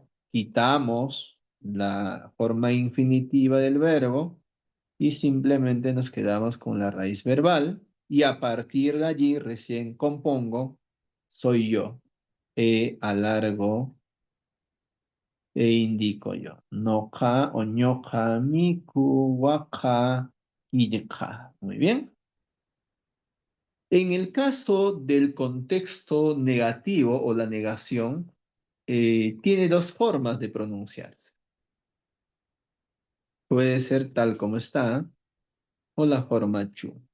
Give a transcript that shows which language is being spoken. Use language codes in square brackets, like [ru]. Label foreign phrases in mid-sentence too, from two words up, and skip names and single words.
[es] Quitamos la forma infinitiva del verbo y simplemente nos quedamos con la raíz verbal y a partir de allí recién compongo soy yo. Alargo e indico yo. [qu] Noka o ñoka, miku, waka, kijeka. [es] Muy bien. En el caso del contexto negativo o la negación, tiene dos formas de pronunciarse. Puede ser tal como está o la forma chu.